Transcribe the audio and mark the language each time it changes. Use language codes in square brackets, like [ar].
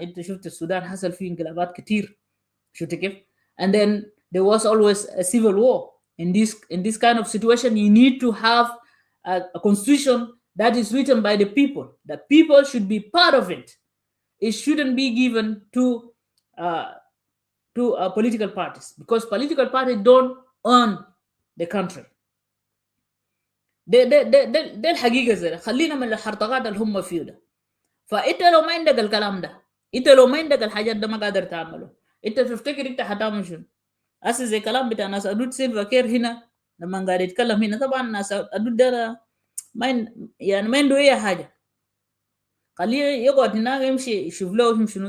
[ar] انت شفت السودان حصل فيه انقلابات كتير، شفت كيف؟ [en] And then there was always a civil war. In this kind of situation, you need to have a constitution that is written by the people. The people should be part of it. It shouldn't be given to political parties, because political parties don't own the country. [ar] ده الحقيقة زي ده. خلينا من الحرطقات اللي هم فيه ده. فانت لو ما عندك الكلام ده، انت لو ما عندك الحاجات ده، ما قادر تعمله. انت تفتكر انت حتعمل شنو؟ هسه زي كلام بتاع ناس ادود سيلفا كير هنا لما قاعد يتكلم هنا، طبعا ناس ادود ده ما يعني ما عنده اي حاجه، خليه يقعد هناك يمشي يشوف له شنو.